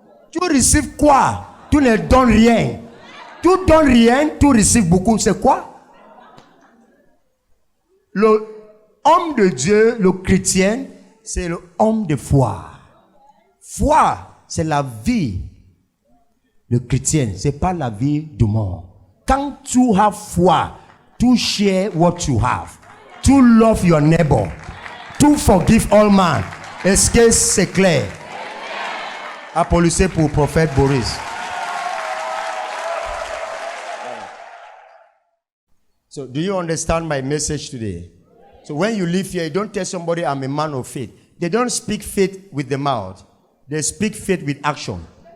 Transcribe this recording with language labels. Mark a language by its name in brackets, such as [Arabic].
[French] Tu reçois quoi? Tu ne donnes rien. Tu donnes rien, tu reçois beaucoup. C'est quoi? Le homme de Dieu, le chrétien, c'est le homme de foi. Foi, c'est la vie. Le chrétien, c'est pas la vie du monde. Quand tu as foi, [English] to share what you have, to love your neighbor, to forgive all man. [French] Est-ce que c'est clair? Applaudissez pour le prophète Boris. [English] So, do you understand my message today? So, when you live here, you don't tell somebody I'm a man of faith. They don't speak faith with the mouth. They speak faith with action.